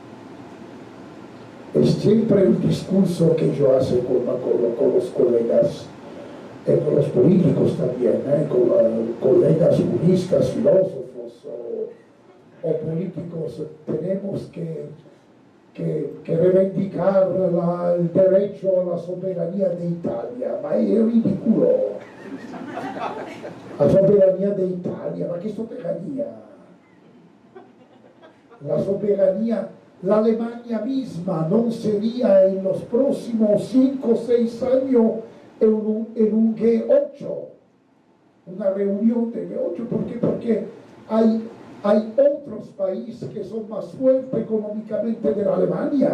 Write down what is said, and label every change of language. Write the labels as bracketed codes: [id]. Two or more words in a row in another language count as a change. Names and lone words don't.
[es] Es siempre el discurso que yo hago con los colegas, con los políticos también, con colegas juristas, filósofos o políticos. Tenemos que reivindicar el derecho a la soberanía de Italia, [it] ma è ridicolo. [es] La soberanía de Italia, [it] ma che [es] soberanía? La soberanía, la Alemania misma no sería en los próximos 5 o 6 años en un G8, una reunión de G8. ¿Por qué? Porque hay otros países que son más fuertes económicamente de la Alemania.